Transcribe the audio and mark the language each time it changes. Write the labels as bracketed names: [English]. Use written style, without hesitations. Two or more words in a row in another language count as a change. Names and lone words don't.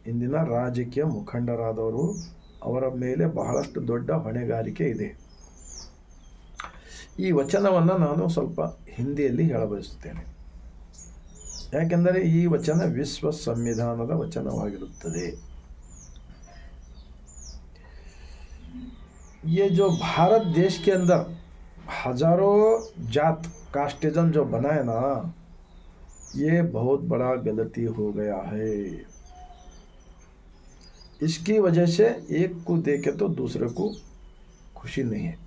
[Kannada] ಇಂದಿನ ರಾಜಕೀಯ ಮುಖಂಡರಾದವರು ಅವರ ಮೇಲೆ ಬಹಳಷ್ಟು ದೊಡ್ಡ ಹೊಣೆಗಾರಿಕೆ ಇದೆ. ಈ ವಚನವನ್ನು ನಾನು ಸ್ವಲ್ಪ ಹಿಂದಿಯಲ್ಲಿ ಹೇಳಬಯಸುತ್ತೇನೆ, ಯಾಕೆಂದರೆ ಈ ವಚನ ವಿಶ್ವ ಸಂವಿಧಾನದ ವಚನವಾಗಿರುತ್ತದೆ. [Hindi] ये जो भारत देश के अंदर हजारों जात कास्टिज्म जो बना है ना, ये बहुत बड़ा गलती हो गया है. इसकी वजह से एक को देखे तो दूसरे को खुशी नहीं है.